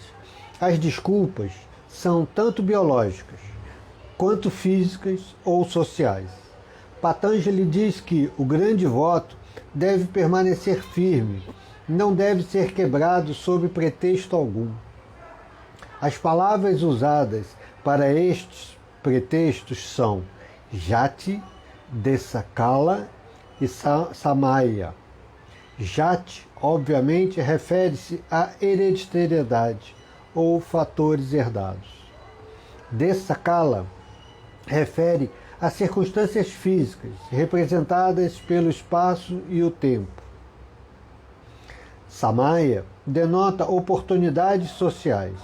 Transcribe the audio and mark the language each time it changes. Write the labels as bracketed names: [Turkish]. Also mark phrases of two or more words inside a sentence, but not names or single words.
[Portuguese] As desculpas são tanto biológicas quanto físicas ou sociais. Patanjali diz que o grande voto deve permanecer firme, não deve ser quebrado sob pretexto algum. As palavras usadas para estes pretextos são jati, desakala e samaya. Jati, obviamente, refere-se à hereditariedade ou fatores herdados. Desakala refere a circunstâncias físicas representadas pelo espaço e o tempo. Samaya denota oportunidades sociais.